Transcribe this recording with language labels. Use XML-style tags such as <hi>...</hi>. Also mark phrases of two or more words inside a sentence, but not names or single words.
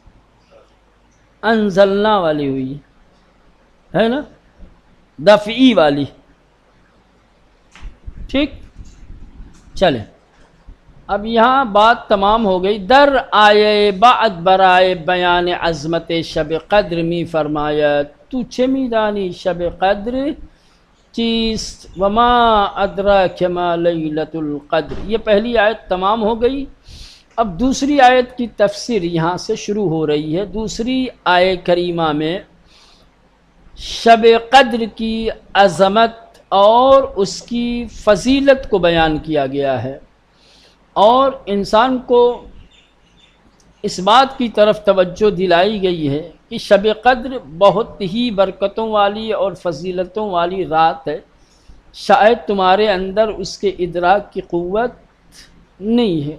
<ur>انزلنا والی ہوئی ہے نا، دفعی والی، ٹھیک؟ چلیں اب یہاں بات تمام ہو گئی۔</ur> <fa>در آئے بعد برائے بیان عظمت شب قدر می فرماید تو چه میدانی شب قدر چیست</fa> <ar>وما ادراک ما لیلۃ القدر۔</ar> <ur>یہ پہلی آیت تمام ہو گئی۔ اب دوسری آیت کی تفسیر یہاں سے شروع ہو رہی ہے۔ دوسری آیت کریمہ میں شب قدر کی عظمت اور اس کی فضیلت کو بیان کیا گیا ہے، اور انسان کو اس بات کی طرف توجہ دلائی گئی ہے کہ شب قدر بہت ہی برکتوں والی اور فضیلتوں والی رات ہے، شاید تمہارے اندر اس کے ادراک کی قوت نہیں ہے۔</ur>